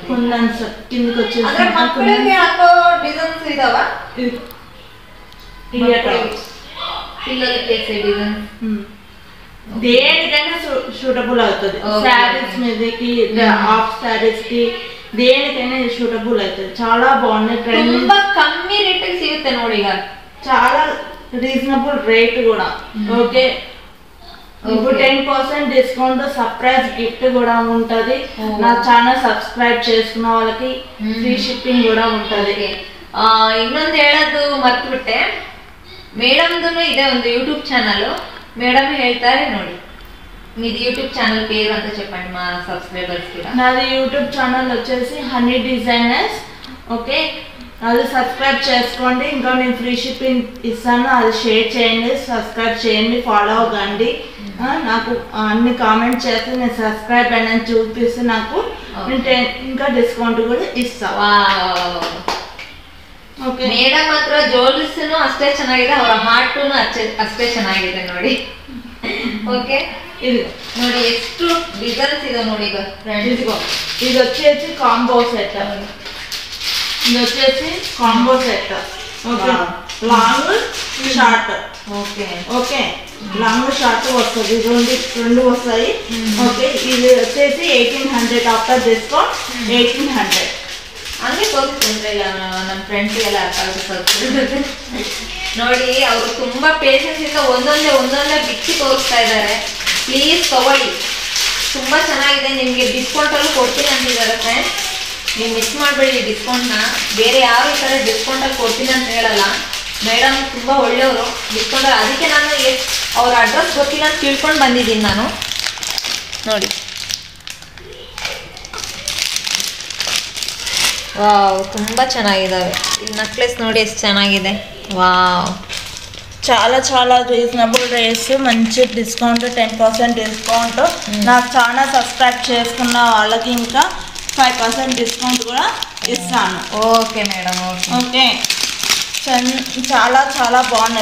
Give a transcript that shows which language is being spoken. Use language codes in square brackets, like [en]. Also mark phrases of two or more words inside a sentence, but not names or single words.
[te] కుందన్స్ కిందకి వచ్చేసి దేనికైనా సూటబుల్ అవుతుంది. శారీస్ మీదకి, హాఫ్ శారీస్ కి, దేనికైనా సూటబుల్ అవుతుంది. చాలా బాగున్నాయి. [kn] ತುಂಬಾ ಕಮ್ಮಿ ರೇಟ್ ಸಿಗುತ್ತೆ ನೋಡಿ, ಈಗ [te] చాలా [en] reasonable rate [te] కూడా. ఓకే, ఇప్పుడు 10% డిస్కౌంట్, [en] surprise gift [te] కూడా ఉంటది. నా ఛానల్ సబ్స్క్రైబ్ చేసుకున్న వాళ్ళకి [en] free shipping [te] కూడా ఉంటది. [kn] ಇನ್ನೊಂದು ಹೇಳೋದು ಮರ್ತ್ಬಿಟ್ಟೆ, ಮೇಡಮ್ದು ಇದೆ ಒಂದು [en] YouTube channel. [kn] ಮೇಡಮ್ ಹೇಳ್ತಾರೆ ನೋಡಿ, [te] మీది [en] YouTube channel [te] పేరు అంతా చెప్పండి మా సబ్స్క్రైబర్స్ కి. నాది [en] YouTube channel [te] వచ్చేసి హనీ డిజైనర్స్. ఓకే, అది సబ్స్క్రైబ్ చేసుకోండి. ఇంకా నేను [en] free shipping [te] ఇస్తాను, అది షేర్ చేయండి, సబ్స్క్రైబ్ చేయండి, ఫాలో అవ్వండి. నాకు అన్ని కామెంట్ చేస్తే నేను సబ్స్క్రైబ్ అయినా చూపిస్తే నాకు ఇంకా డిస్కౌంట్ కూడా ఇస్తా. [kn] ಓಕೆ, ಮೇಡಮ್ ಹತ್ರ ಜೋಲ್ಸ್ನು ಅಷ್ಟೇ ಚೆನ್ನಾಗಿದೆ, ಅವರ ಹಾರ್ಟುನು ಅಷ್ಟೇ ಚೆನ್ನಾಗಿದೆ ನೋಡಿ. ಓಕೆ, [te] ఇది [kn] ನೋಡಿ ಎಷ್ಟು ಡಿಸೈನ್ಸ್ ಇದೆ ನೋಡಿ. ಈಗ [te] ఇదిగో ఇది వచ్చేసి [en] combo set. [te] ఇది వచ్చేసి [en] combo set. ఓకే, long short. [te] ఓకే ఓకే, [en] long short [te] వస్తుంది, రెండు వస్తాయి. ఓకే, ఇది వచ్చేసి 1800 [en] after discount [te] 1800. [kn] ಹಂಗೆ ತೋರಿಸ್ಕೊಂಡ್ರೆ ನಮ್ಮ ಫ್ರೆಂಡ್ಸ್ಗೆಲ್ಲ ಅರ್ಥ ಆಗುತ್ತೆ ನೋಡಿ. ಅವರು ತುಂಬಾ ಪೇಷನ್ಸ್ ಇಂದ ಒಂದೊಂದೇ ಬಿಚ್ಚಿ ತೋರಿಸ್ತಾ ಇದ್ದಾರೆ. ಪ್ಲೀಸ್ ತಗೊಳ್ಳಿ, ತುಂಬಾ ಚೆನ್ನಾಗಿದೆ. ನಿಮಗೆ ಡಿಸ್ಕೌಂಟ್ ಅಲ್ಲಿ ಕೊಡ್ತೀನಿ ಅಂತಿದ್ದಾರೆ ಫ್ರೆಂಡ್ಸ್, ನೀವು ಮಿಸ್ ಮಾಡಬೇಡಿ ಡಿಸ್ಕೌಂಟ್ನ. ಬೇರೆ ಯಾರು ಈ ಥರ ಡಿಸ್ಕೌಂಟ್ ಅಲ್ಲಿ ಕೊಡ್ತೀನಿ ಅಂತ ಹೇಳಲ್ಲ. ಮೇಡಮ್ ತುಂಬಾ ಒಳ್ಳೆಯವರು ಡಿಸ್ಕೌಂಟ್. ಅದಕ್ಕೆ ನಾನು ಅವ್ರ ಅಡ್ರೆಸ್ ಗೊತ್ತಿಲ್ಲ ಅಂತ ತಿಳ್ಕೊಂಡು ಬಂದಿದ್ದೀನಿ ನಾನು ನೋಡಿ. ವಾವ್, ತುಂಬ ಚೆನ್ನಾಗಿದ್ದಾವೆ. ಈ ನೆಕ್ಲೆಸ್ ನೋಡಿ ಎಷ್ಟು ಚೆನ್ನಾಗಿದೆ. ವಾವ್, [te] చాలా చాలా [en] reasonable rates, [te] మంచి డిస్కౌంట్, 10% డిస్కౌంట్. నాకు ఛానల్ సబ్స్క్రైబ్ చేసుకున్న వాళ్ళకి ఇంకా 5% డిస్కౌంట్ కూడా ఇస్తాను. ఓకే మేడం. ఓకే, చాలా చాలా బాగున్నాయి.